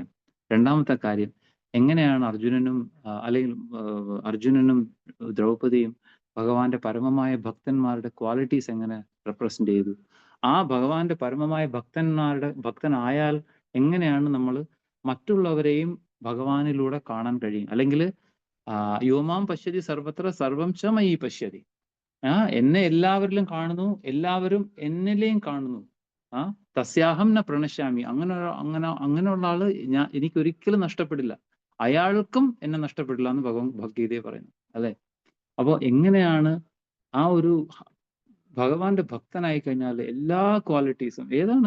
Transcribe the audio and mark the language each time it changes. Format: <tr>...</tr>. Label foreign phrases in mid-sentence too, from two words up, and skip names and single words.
<ml>രണ്ടാമത്തെ കാര്യം, എങ്ങനെയാണ് അർജുനനും ദ്രൗപദിയും ഭഗവാന്റെ പരമമായ ഭക്തന്മാരുടെ ക്വാളിറ്റീസ് എങ്ങനെ റെപ്രസെന്റ് ചെയ്തു? ആ ഭഗവാന്റെ പരമമായ ഭക്തനായാൽ എങ്ങനെയാണ് നമ്മൾ മറ്റുള്ളവരെയും ഭഗവാനിലൂടെ കാണാൻ കഴിയും?</ml> <sa>അല്ലെങ്കിൽ योमां पश्यति सर्वत्र सर्वं च मयि पश्यति.</sa> <ml>എന്നെ എല്ലാവരിലും കാണുന്നു, എല്ലാവരും എന്നിലെയും കാണുന്നു.</ml> <sa>तस्याहं न प्रणश्यामि.</sa> <ml>അങ്ങനെയുള്ള ആള് എനിക്കൊരിക്കലും നഷ്ടപ്പെടില്ല, അയാൾക്കും എന്നെ നഷ്ടപ്പെടില്ല എന്ന് ഭഗവത്ഗീതയെ പറയുന്നു, അല്ലെ? അപ്പോൾ എങ്ങനെയാണ് ആ ഒരു ഭഗവാന്റെ ഭക്തനായി കഴിഞ്ഞാൽ എല്ലാ ക്വാളിറ്റീസും ഏതാണ്?</ml>